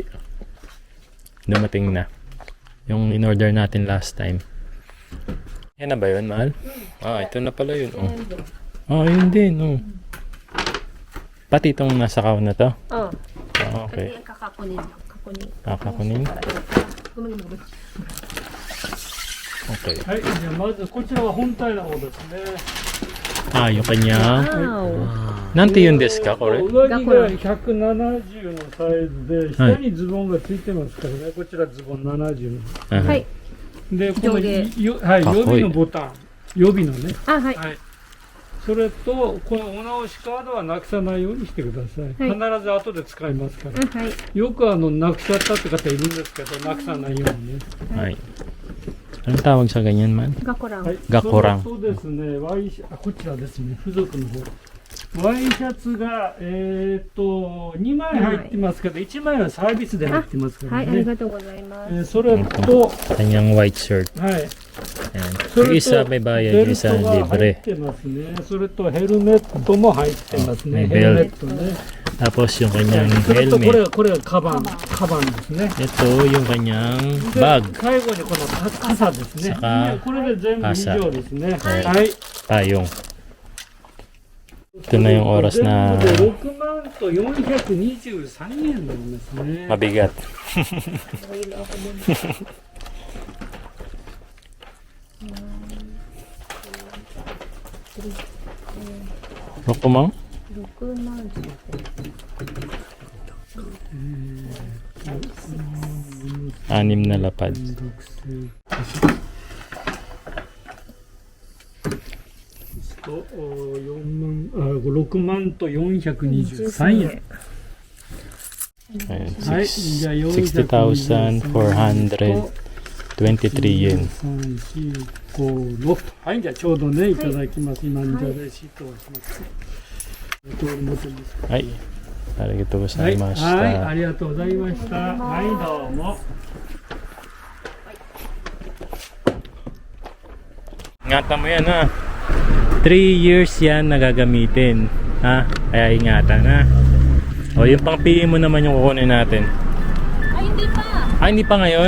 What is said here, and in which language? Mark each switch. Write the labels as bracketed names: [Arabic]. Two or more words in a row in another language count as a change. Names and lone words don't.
[Filipino] Dumating na. Yung in-order natin [English] last time. [Filipino] Yan na ba yun, mahal? Ito na pala yun. Yun din. Pati itong nasa kaw na to? Oh. Okay. Kakakunin. Kakakunin? Okay. [Japanese] はい、じゃあまずこちらは本体の方ですね。 [Filipino] Yung kanya. Wow. [Japanese] なんてゆんですか、これ? 上着が170のサイズで、下にズボンがついてますからね。こちらズボン70の。はい。で、この上下よはい、予かっこいい備のボタン、予備のね。あ、はい。はい。それと、このお直しカードはなくさないようにしてください。はい必ず後で使いますから。あ、はい。よくなくしちゃったって方いるんですけど、なくさないようにね。はい。 [Filipino] Anong tawag sa ganyan man? [Japanese] がこらん。 Gakurang. そうですね、Y シャこちらですね、付属の方。ワイシャツが、2枚入ってますけど、1枚はサービスで入ってますからはい、ありね。がとうございます。それと、 [Filipino] Kanyang [English] white shirt. [Japanese] はい。 [Filipino] Ayan. Yung isa may [Japanese] ベ [Filipino] bayad, yung [Japanese] ル [Filipino] isa [Japanese] トが入っ [Filipino] libre. [Japanese] てますね。それとヘルメットも入ってますね。あヘルメットね。 [Filipino] Tapos yung kanyang [Japanese] それとこ [Filipino] helmet. [Japanese] れこれはカバンですね。 [Filipino] Ito yung kanyang [Japanese] で [Filipino] bag. [Japanese] 最後にこの傘ですね。さかこれで全部以上ですね。はいはい。 [Filipino] Payong. Ito na yung oras na [Japanese] 全部で6万と423円になりますね。 [Filipino] mabigat. Rokumang? [Japanese] 6万って。 [Filipino] Anim na lapad. [Japanese] と6万と423円。 [Filipino] Ayan, [Japanese] はい。じゃあ [Filipino] 60,423 yen. [Japanese] 3,4,5,6はい、じゃあちょうどね、いただきます。今、じゃあレシートをします。はい。ありがとうござはいい、ましはい、た。ありがとうございました。はい、どうも。 [Filipino] Ingatan mo yan ha. 3 years yan nagagamitin. Ha? Kaya ingatan ha. O yung pang-PE mo naman yung kukunin natin. Ay, hindi pa. Ah, hindi pa ngayon?